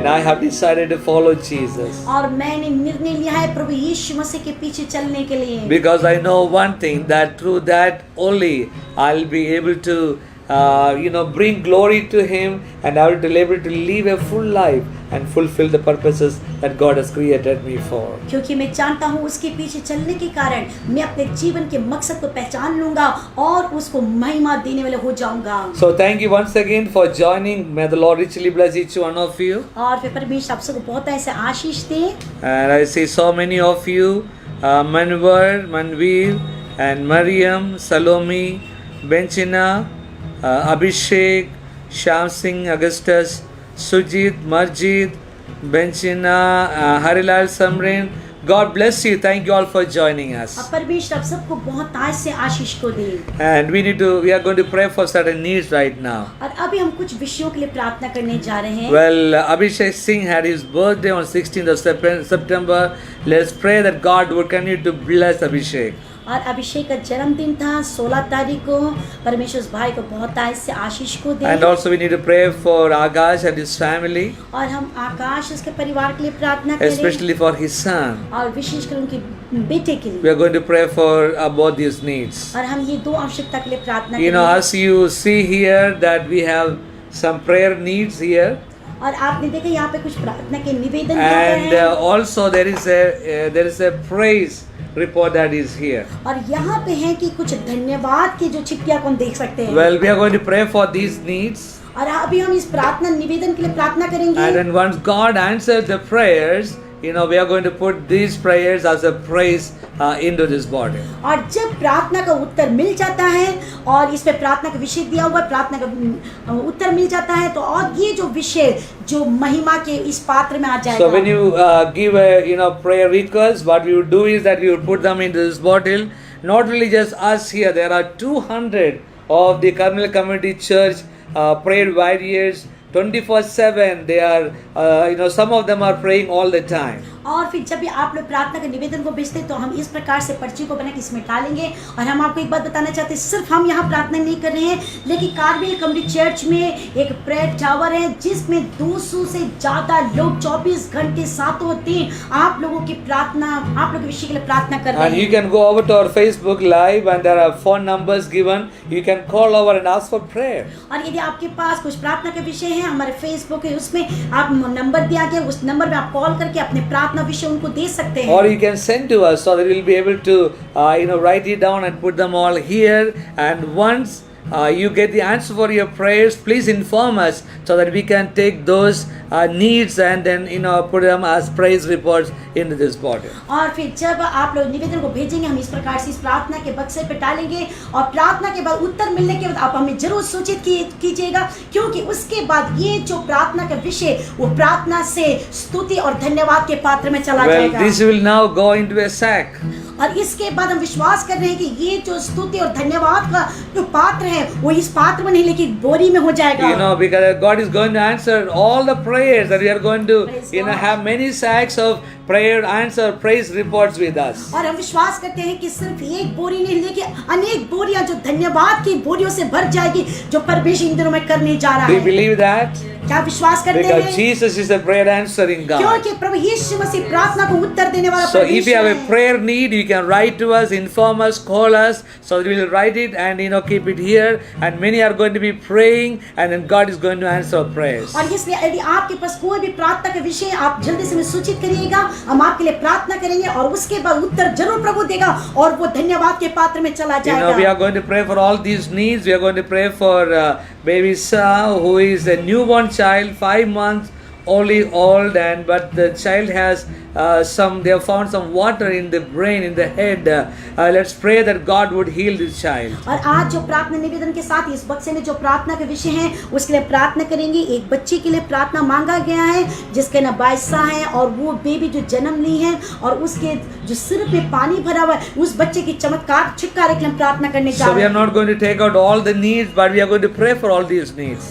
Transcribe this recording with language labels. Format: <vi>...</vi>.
<en>have decided to follow Jesus.</en> <hi>और मैंने निर्णय लिया है प्रभु यीशु मसीह के पीछे चलने के लिए,</hi> <en>Because I know one thing, that through that only I'll be able to bring glory to Him, and I will be able to live a full life and fulfill the purposes that God has created me for.</en> <hi>क्योंकि मैं जानता हूँ उसके पीछे चलने के कारण मैं अपने जीवन के मकसद को पहचान लूंगा और उसको महिमा देने वाले हो जाऊंगा।</hi> <en>So thank you once again for joining. May the Lord richly bless each one of you.</en> <hi>और फिर परमेश्वर आप सबको बहुत ऐसे आशीष दे।</hi> <en>And I see so many of you, Manvar, Manveer, and Mariam, Salome, Benchina, Abhishek, Sham Singh, Augustus, Sujit, Marjit, Benchina, Harilal Samrin. God bless you. Thank you all for joining us.</en> <hi>अब परमेश्वर आप सबको बहुत आज से आशीष को दे।</hi> <en>And we are going to pray for certain needs right now.</en> <hi>और अभी हम कुछ विषयों के लिए प्रार्थना करने जा रहे हैं।</hi> <en>Well, Abhishek Singh had his birthday on 16th of September. Let's pray that God would continue to bless Abhishek.</en> <hi>और अभिषेक का जन्मदिन था 16 तारीख को। परमेश्वर उस भाई को बहुत आज से आशीष को दे।</hi> <en>And also we need to pray for Akash and his family.</en> <hi>और हम आकाश उसके परिवार के लिए प्रार्थना करें।</hi> <en>Especially for his son.</en> <hi>और विशेषकर उनके बेटे के लिए।</hi> <en>We are going to pray for both these needs.</en> <hi>और हम ये दो आवश्यकता के लिए प्रार्थना करेंगे।</hi> <en>As you see here that we have some prayer needs here.</en> <hi>और आपने देखा यहाँ पे कुछ प्रार्थना के निवेदन</hi> <en>And also there is a praise report that is here.</en> <hi>और यहाँ पे है कि कुछ धन्यवाद की जो चिट्ठियाँ को हम देख सकते हैं।</hi> <en>Well, we are going to pray for these needs.</en> <hi>और अभी हम इस प्रार्थना निवेदन के लिए प्रार्थना करेंगे।</hi> <en>And then once God answers the prayers, we are going to put these prayers as a praise into this body.</en> <hi>और जब प्रार्थना का उत्तर मिल जाता है और इसमें प्रार्थना का विषय दिया हुआ प्रार्थना का उत्तर मिल जाता है तो और ये जो विषय जो महिमा के इस पात्र में आ जाएगा।</hi> <en>So when you give a prayer request, what we would do is that we would put them into this bottle. Not really just us here. There are 200 of the Carmel Community Church prayer warriors. 24/7 they are some of them are praying all the time.</en> <hi>और फिर जब भी आप लोग प्रार्थना के निवेदन को भेजते हैं तो हम इस प्रकार से पर्ची को बना के इसमें डालेंगे। और हम आपको एक बात बताना चाहते हैं, सिर्फ हम यहाँ प्रार्थना नहीं कर रहे हैं लेकिन कार्मेल कम्युनिटी चर्च में एक प्रेयर टावर है जिसमें 200 से ज़्यादा लोग 24 घंटे सातों दिन आप लोगों की प्रार्थना आप लोगों के विषय के लिए प्रार्थना कर रहे हैं।</hi> <en>And you can go over to our Facebook Live and there are phone numbers given. You can call over and ask for prayer.</en> <hi>और यदि आपके पास कुछ प्रार्थना के विषय हैं हमारे फेसबुक है उसमें आप नंबर दिया गया उस नंबर में आप कॉल करके अपने प्रार्थना विषय उनको दे सकते हैं।</hi> <en>Or you can send to us so that we'll be able to write it down and put them all here. And once you get the answer for your prayers, please inform us so that we can take those needs and then put them as praise reports into this bottle.</en> <hi>और फिर जब आप लोग निवेदन को भेजेंगे हम इस प्रकार से इस प्रार्थना के बक्से पे डालेंगे और प्रार्थना के बाद उत्तर मिलने के बाद आप हमें जरूर सूचित कीजिएगा क्योंकि उसके बाद ये जो प्रार्थना का विषय वो प्रार्थना से स्तुति और धन्यवाद के पात्र में चला जाएगा।</hi> <en>Well, this will now go into a sack.</en> <hi>और इसके बाद हम विश्वास कर रहे हैं कि ये जो स्तुति और धन्यवाद का जो पात्र है वो इस पात्र में नहीं लेकिन बोरी में हो जाएगा।</hi> <en>Because God is going to answer all the prayers that we are going to have many sacks of prayer answer praise reports with us.</en> <hi>और हम विश्वास करते हैं कि सिर्फ एक बोरी नहीं लेकिन अनेक बोरियां जो धन्यवाद की बोरियों से भर जाएगी जो परमेश्वर इन दिनों में करने जा रहा है।</hi> <en>Do you believe that?</en> <hi>क्या विश्वास करते हैं?</hi> <en>Because Jesus is a prayer answering God.</en> <hi>क्योंकि प्रभु यीशु मसीह प्रार्थना को उत्तर देने वाला</hi> <en>So</en> <hi>परमेश्वर</hi> <en>if you have a</en> <hi>है।</hi> <en>prayer need, you can write to us, inform us, call us, so that we will write it and keep it here. And many are going to be praying, and then God is going to answer our prayers.</en> <hi>और इसलिए यदि आपके पास कोई भी प्रार्थना का विषय आप जल्दी से हमें सूचित करिएगा, हम आपके लिए प्रार्थना करेंगे और उसके बाद उत्तर जरूर प्रभु देगा और वो धन्यवाद के पात्र में चला जाएगा।</hi> <en>We are going to pray for all these needs. We are going to pray for baby Sa, who is a newborn child, 5 months only old, but the child has they have found some water in the brain, in the head. Let's pray that God would heal this child.</en> <hi>और आज जो प्रार्थना निवेदन के साथ इस बक्से में जो प्रार्थना के विषय हैं उसके लिए प्रार्थना करेंगे। एक बच्चे के लिए प्रार्थना मांगा गया है जिसके नाम बाइसा है और वो बेबी जो जन्म ली है और उसके जो सिर पे पानी भरा हुआ है उस बच्चे की चमत्कार छुटकारे के लिए प्रार्थना करने जा रहे हैं।</hi> <en>So we are not going to take out all the needs, but we are going to pray for all these needs.</en>